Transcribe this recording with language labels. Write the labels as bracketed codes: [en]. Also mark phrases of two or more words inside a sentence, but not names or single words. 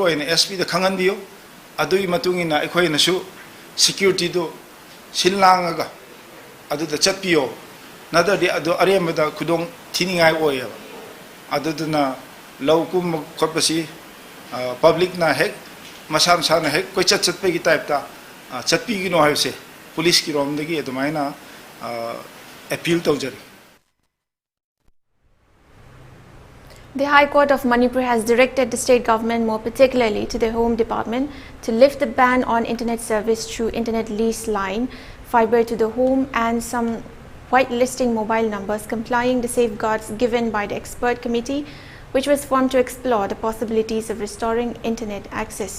[mni] aina SP da khangan biyo adui matungina ekhoi na su security do sinlangaga adu da chatpiyo nada de adu arem da kudong thiningai oya adu na laukum khopasi public na hek masam sana hek koi chat pe gi type ta chatpi gi no haise police ki rom dagi adumaina appeal tawjari. [en] The High Court of Manipur has directed the state government, more particularly to the Home Department, to lift the ban on internet service through internet lease line, fiber to the home and some whitelisting mobile numbers, complying the safeguards given by the expert committee, which was formed to explore the possibilities of restoring internet access.